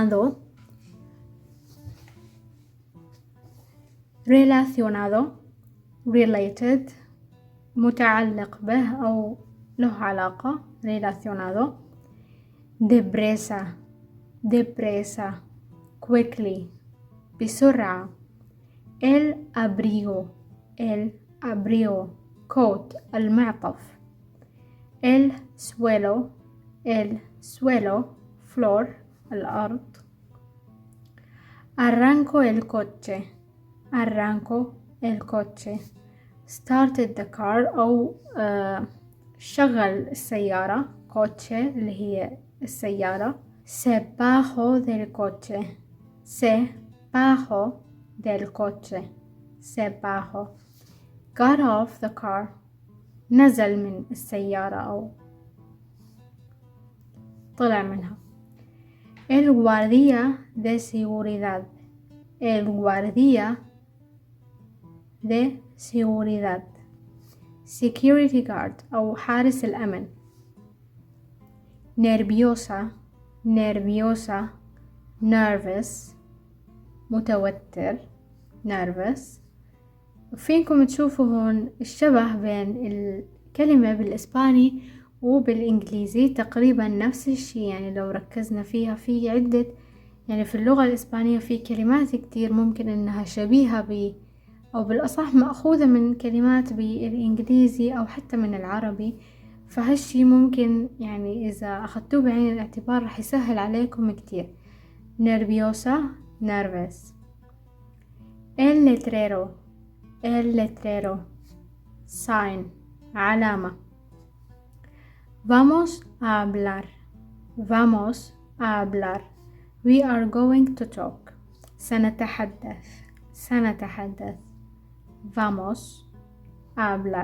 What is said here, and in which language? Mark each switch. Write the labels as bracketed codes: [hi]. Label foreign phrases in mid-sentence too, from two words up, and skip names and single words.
[ar] relacionado related متعلق به أو له علاقة relacionado. [es] depresa quickly بسرعة. el abrigo coat المعطف. el suelo floor الأرض. arranco el coche [en] started the car [ar] أو شغل السيارة. coche اللي هي السيارة. [es] sebajo del coche sebajo. [en] got off the car [ar] نزل من السيارة أو طلع منها. [es] el guardia de seguridad [en] security guard [ar] أو حارس الأمن. [en] nerviosa nervous متوتر nervous. [ar] فينكم تشوفوا هون الشبه بين الكلمة بالإسباني وبالإنجليزي تقريبا نفس الشيء. يعني لو ركزنا فيها في عدة، يعني في اللغة الإسبانية في كلمات كتير ممكن إنها شبيهة أو بالأصح مأخوذة من كلمات بالإنجليزي أو حتى من العربي. فهالشي ممكن يعني إذا أخذتوه بعين الاعتبار رح يسهل عليكم كتير. [es] nerviosa nervous. el letrero sign علامة. vamos a hablar [en] we are going to talk. [es] سنتحدث vamos a hablar.